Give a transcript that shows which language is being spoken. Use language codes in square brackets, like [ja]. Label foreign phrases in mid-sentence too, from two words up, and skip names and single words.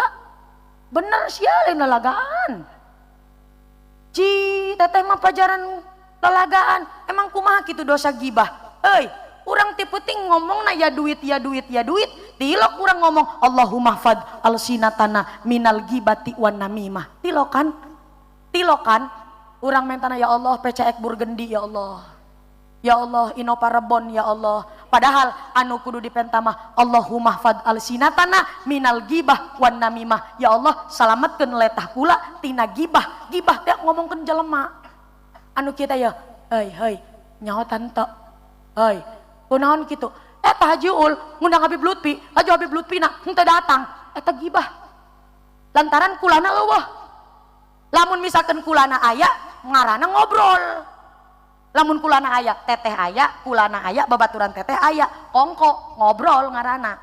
[su] Bener sia lain lalagaan. Ci teteh mah pajaran lalagaan, emang kumaha kitu dosa gibah. Urang ti peuting ngomong na ya duit, tilok urang ngomong [ar] اللهم احفظ ألسنتنا من الغيبة والنميمة. [su] Tilokan urang mentana [ar] يا الله [su] PCX Burgendi [ar] يا الله يا الله [su] Innova Rebon [ar] يا الله, [su] padahal anu kudu dipentamah [ar] اللهم احفظ ألسنتنا من الغيبة والنميمة. يا الله [su] salametkeun letah kula tina gibah teh ngomongkeun jelema anu kita ya heuy nyahotan teu kunaon kitu, eta Haji Ul ngundang Habib Lutfi, Habib Lutfi na henteu datang, eta gibah. Lantaran kulana eueuh. Lamun misalkan kulana aya, ngaranna ngobrol. Lamun kulana aya, teteh aya, kulana aya, babaturan teteh aya, kongko ngobrol ngaranna.